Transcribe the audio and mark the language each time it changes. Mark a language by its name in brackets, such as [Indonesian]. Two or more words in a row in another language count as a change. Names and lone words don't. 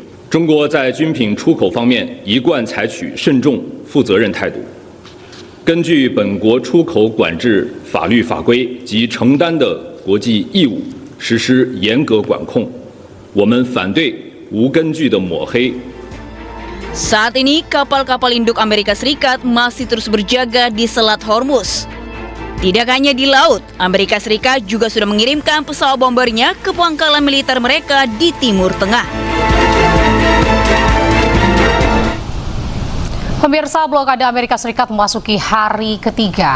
[Chinese] 中国在军品出口方面一贯采取慎重、负责任态度，根据本国出口管制法律法规及承担的国际义务，实施严格管控。我们反对无根据的抹黑。 [Indonesian] Saat ini, kapal-kapal induk Amerika Serikat masih terus berjaga di Selat Hormuz. Tidak hanya di laut, Amerika Serikat juga sudah mengirimkan pesawat bombernya ke pangkalan militer mereka di Timur Tengah. Pemirsa, blokade Amerika Serikat memasuki hari ketiga.